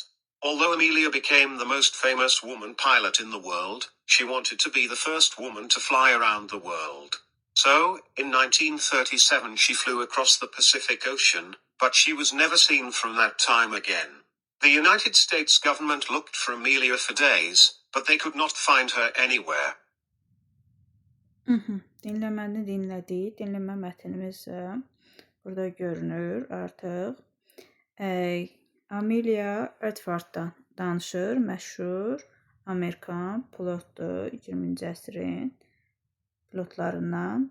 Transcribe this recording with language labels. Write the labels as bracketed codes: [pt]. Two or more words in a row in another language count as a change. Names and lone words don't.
[en] Although Amelia became the most famous woman pilot in the world, she wanted to be the first woman to fly around the world. So, in 1937 she flew across the Pacific Ocean, but she was never seen from that time again. The United States government looked for Amelia for days, but they could not find her anywhere. [az] Dinləməni dinlədik. Dinləmə mətnimiz burada görünür artıq. Amelia Earhart'dan danışır. Məşhur Amerikan pilotdur, 20-ci əsrin pilotlarından.